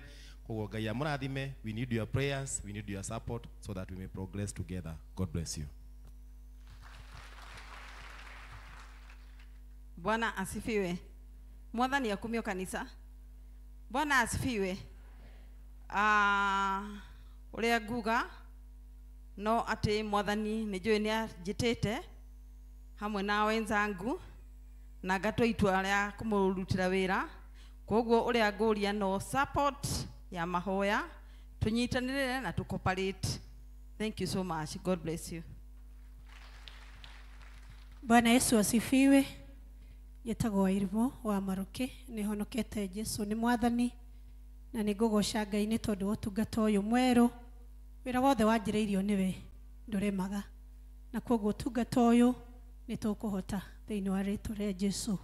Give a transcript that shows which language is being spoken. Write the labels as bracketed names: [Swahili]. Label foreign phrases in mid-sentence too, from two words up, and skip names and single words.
[Kikuyu] Koguo Ngai amũrathime. [English] We need your prayers, we need your support so that we may progress together. God bless you. [Swahili] Bwana asifiwe. [Kikuyu] Mwathani akumio kanisa. [Swahili] Bwana asifiwe. [Kikuyu] Uria nguga no ati Mwathani nĩ njũĩ nĩ anjĩtĩte hamwe na wenzangu na ngatwa itua rĩa kũmũrutĩra wĩra. Koguo uria ngũria no support ya mahoya, tunyitanĩrĩre na cooperate. [English] Thank you so much. God bless you. [Swahili] Bwana Yesu asifiwe. [Kikuyu] Yetagwo Irimo wa Maroke, nĩ honokete Jesu nĩ Mwathani, na nĩ ngũgoca Ngai nĩ tondũ wa ũtungata ũyũ mwerũ. Wĩra wothe wanjĩrĩirio nĩwe ndũremaga, na koguo ũtungata ũyũ nĩ tũkũhota thĩinĩ wa rĩĩtwa rĩa Jesu.